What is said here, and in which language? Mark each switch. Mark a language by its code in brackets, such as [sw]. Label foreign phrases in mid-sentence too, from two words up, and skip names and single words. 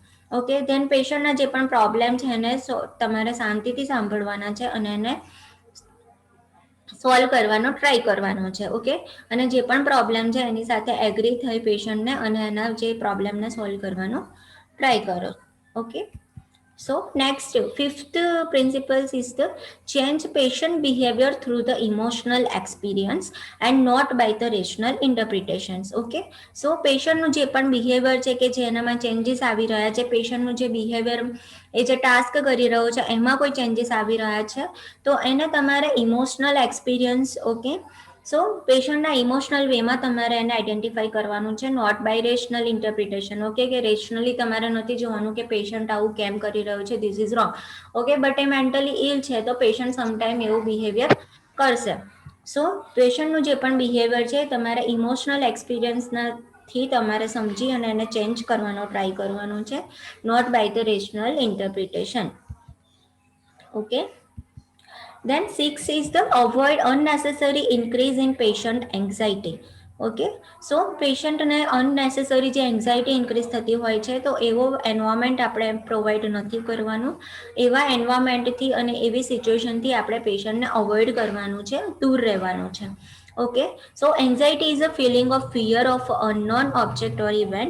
[en] okay, then [gu] પેશન્ટના જે પણ પ્રોબ્લેમ છે એને તમારે શાંતિથી સાંભળવાના છે અને એને સોલ્વ કરવાનો ટ્રાય કરવાનો છે. ઓકે, અને જે પણ પ્રોબ્લેમ છે એની સાથે એગ્રી થઈ પેશન્ટને અને એના જે પ્રોબ્લેમને સોલ્વ કરવાનો ટ્રાય કરો. ઓકે, [en] so next fifth principles is the change patient behavior through the emotional experience and not by the rational interpretations. Okay, so patient [gu] નું જે પણ બિહેવિયર છે કે જેનામાં ચેન્જીસ આવી રહ્યા છે, પેશન્ટનું જે બિહેવિયર એ જે ટાસ્ક કરી રહ્યો છે એમાં કોઈ ચેન્જીસ આવી રહ્યા છે, તો એને તમારે [en] emotional experience, okay, so [gu] પેશન્ટના ઇમોશનલ વેમાં તમારે એને આઈડેન્ટિફાઈ કરવાનું છે, [en] not by rational interpretation. [gu] ઓકે, કે રેશનલી તમારે નથી જોવાનું કે પેશન્ટ આવું કેમ કરી રહ્યું છે, [en] this is wrong. okay, but [gu] એ [en] mentally ill [gu] છે તો પેશન્ટ સમટાઈમ એવું બિહેવિયર કરશે. સો પેશન્ટનું જે પણ બિહેવિયર છે તમારે ઇમોશનલ એક્સપિરિયન્સના થી તમારે સમજી અને એને ચેન્જ કરવાનો ટ્રાય કરવાનો છે, [en] not by the rational interpretation. [gu] ઓકે, [en] then 6 is the avoid unnecessary increase in patient anxiety. okay, so [gu] પેશન્ટને અનનેસેસરી જે એન્ઝાયટી ઇન્ક્રીઝ થતી હોય છે તો એવો એન્વાયરમેન્ટ આપણે પ્રોવાઈડ નથી કરવાનું. એવા એન્વાયરમેન્ટથી અને એવી સિચ્યુએશનથી આપણે પેશન્ટને અવોઇડ કરવાનું છે, દૂર રહેવાનું છે. [en] okay, so anxiety is a feeling of fear of unknown object or event.